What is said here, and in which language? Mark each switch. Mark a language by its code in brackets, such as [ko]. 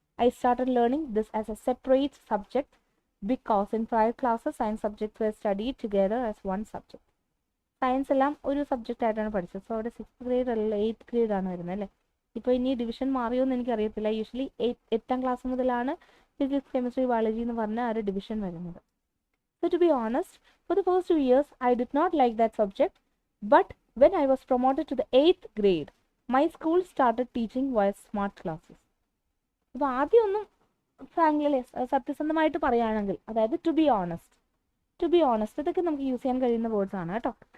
[en] I started learning this as a separate subject because in prior classes science subjects were studied together as one subject. [ml] Science എല്ലാം ഒരു subject ആയിട്ടാണ് പഠിച്ചത്. So അവിടെ 6th grade അല്ല 8th grade ആണ് വരുന്നത് അല്ലേ. ഇപ്പോൾ ഇനി ഡിവിഷൻ മാറിയോ എന്ന് എനിക്കറിയത്തില്ല. യൂഷ്വലി 8ാം ക്ലാസ് മുതലാണ് ഫിസിക്സ്, കെമിസ്ട്രി, ബയോളജി എന്ന് പറഞ്ഞ ആ ഒരു ഡിവിഷൻ വരുന്നത്. [en] So to be honest, for the first 2 years, I did not like that subject. But when I was promoted to the 8th grade, my school started teaching via smart classes. [ml] അപ്പോൾ ആദ്യമൊന്നും frankly സത്യസന്ധമായിട്ട് പറയുകയാണെങ്കിൽ, അതായത് [en] to be honest [ml] ഇതൊക്കെ നമുക്ക് use ചെയ്യാൻ കഴിയുന്ന words ആണ് കേട്ടോ.